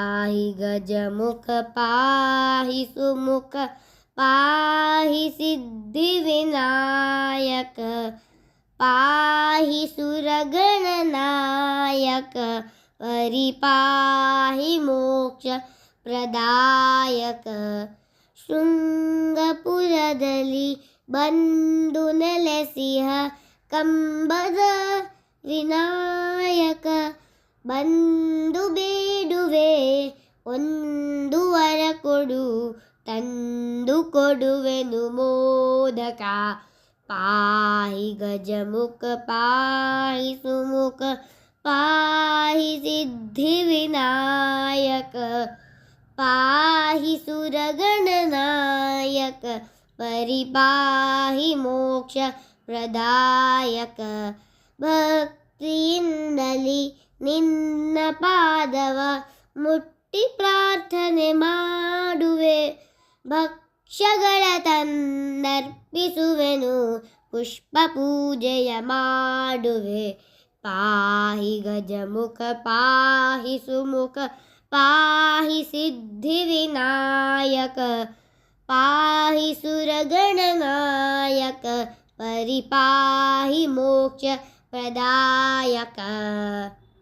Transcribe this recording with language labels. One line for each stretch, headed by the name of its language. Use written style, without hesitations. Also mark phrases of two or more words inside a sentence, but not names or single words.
Sanskrit: पाहि गजमुख पाहि सुमुख पाहि सिद्धिविनायक पाहि सुरगणनायक परिपाहि मोक्ष प्रदायक
Kannada: ಶೃಂಗಪುರದಲ್ಲಿ ಬಂದು ನೆಲೆಸಿಹ ಕಂಬದ ವಿನಾಯಕ ಬಂದು ಬೇಡುವೆ ಒಂದು ವರ ಕೊಡು ತಂದು ಕೊಡುವೆನು ಮೋದಕ
Sanskrit: ಪಾಹಿ ಗಜಮುಖ ಪಾಹಿ ಸುಮುಖ ಪಾಹಿ ಸಿದ್ಧಿವಿನಾಯಕ ಪಾಹಿ ಸುರಗಣನಾಯಕ ಪರಿಪಾಹಿ ಮೋಕ್ಷ ಪ್ರದಾಯಕ
Kannada: ಭಕ್ತಿಯಿಂದಲಿ ನಿನ್ನ ಪಾದವ ಮುಟ್ಟಿ ಪ್ರಾರ್ಥನೆ ಮಾಡುವೆ ಭಕ್ಷ್ಯಗಳ ತಂದರ್ಪಿಸುವೆನು ಪುಷ್ಪ ಪೂಜೆಯ ಮಾಡುವೆ
Sanskrit: ಪಾಹಿ ಗಜಮುಖ ಪಾಹಿ ಸುಮುಖ ಪಾಹಿ ಸಿದ್ಧಿವಿನಾಯಕ ಪಾಹಿ ಸುರಗಣನಾಯಕ ಪರಿಪಾಹಿ ಮೋಕ್ಷ ಪ್ರದಾಯಕ